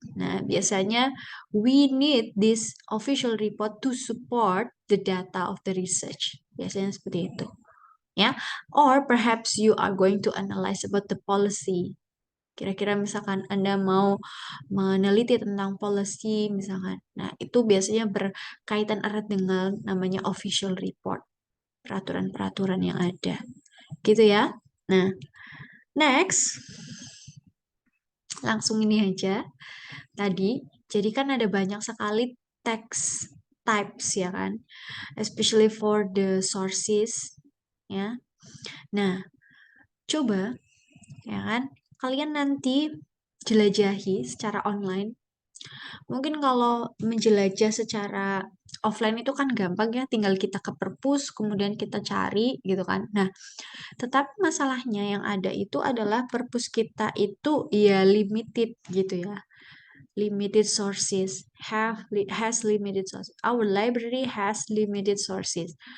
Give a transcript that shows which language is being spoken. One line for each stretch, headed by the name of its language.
English: Nah, biasanya we need this official report to support the data of the research.
Indonesian: Biasanya seperti itu.
English: Ya, or perhaps you are going to analyze about the policy.
Indonesian: Kira-kira misalkan Anda mau meneliti tentang policy misalkan. Nah, itu biasanya berkaitan erat dengan namanya official report, peraturan-peraturan yang ada. Gitu ya. Nah, next, langsung ini aja. Tadi, jadi kan ada banyak sekali text types ya kan,
English: especially for the sources
Indonesian: ya. Nah, coba ya kan, kalian nanti jelajahi secara online. Mungkin kalau menjelajah secara offline itu kan gampang ya, tinggal kita ke perpus, kemudian kita cari gitu kan. Nah, tetapi masalahnya yang ada itu adalah perpus kita itu ya limited gitu ya.
English: Limited sources has limited sources. Our library has limited sources.